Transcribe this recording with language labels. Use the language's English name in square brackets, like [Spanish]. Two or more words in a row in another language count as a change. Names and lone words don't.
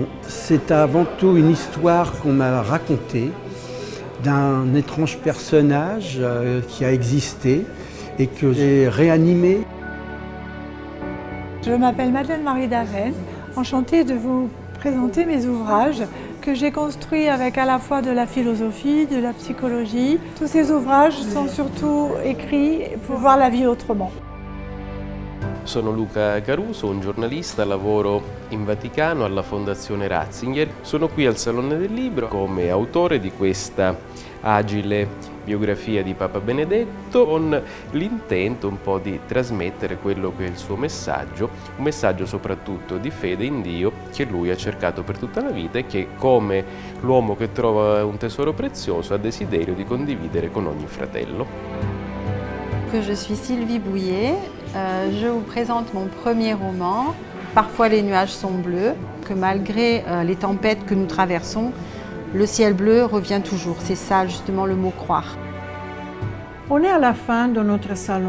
[French] C'est avant tout une histoire qu'on m'a racontée d'un étrange personnage qui a existé et que j'ai réanimé. Je m'appelle Madeleine Marie Daven, enchantée de vous présenter mes ouvrages que j'ai construits avec à la fois de la philosophie, de la psychologie. Tous ces ouvrages sont surtout écrits pour voir la vie autrement. [Italian] Sono Luca Caruso, un giornalista, lavoro in Vaticano alla Fondazione Ratzinger. Sono qui al Salone del Libro come autore di questa agile biografia di Papa Benedetto con l'intento un po' di trasmettere quello che è il suo messaggio, un messaggio soprattutto di fede in Dio che lui ha cercato per tutta la vita e che come l'uomo che trova un tesoro prezioso ha desiderio di condividere con ogni fratello. [French] Je suis Sylvie Bouillet, je vous présente mon premier roman, Parfois les nuages sont bleus, que malgré les tempêtes que nous traversons, le ciel bleu revient toujours. C'est ça justement le mot croire. On est à la fin de notre salon.